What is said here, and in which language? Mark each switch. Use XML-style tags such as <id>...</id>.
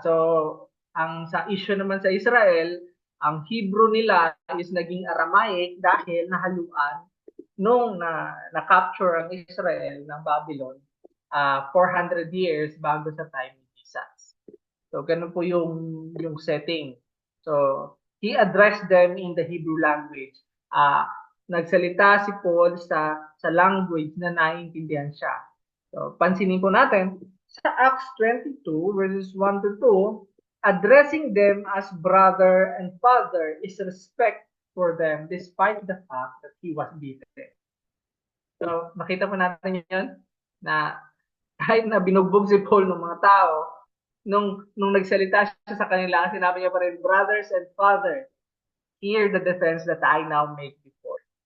<tl>So ang sa issue naman sa Israel, ang Hebrew nila is naging Aramaic dahil nahaluan nung na-capture ang Israel ng Babylon 400 years bago sa time ni Jesus. So ganun po yung setting.</tl> <en>So he addressed them in the Hebrew language.</en> <tl>Nagsalita si Paul sa language na naiintindihan siya.</tl> <en>So</en> <tl>pansinin po natin sa</tl> <en>Acts 22 verses 1 to 2, addressing them as brother and father is respect for them despite the fact that he was beaten.</en> <tl>So nakita po natin yun na kahit na binugbog si Paul ng mga tao, nung nagsalita siya sa kanila, sinabi niya pa rin,</tl> <en>brothers and father, hear the defense that I now make before.</en>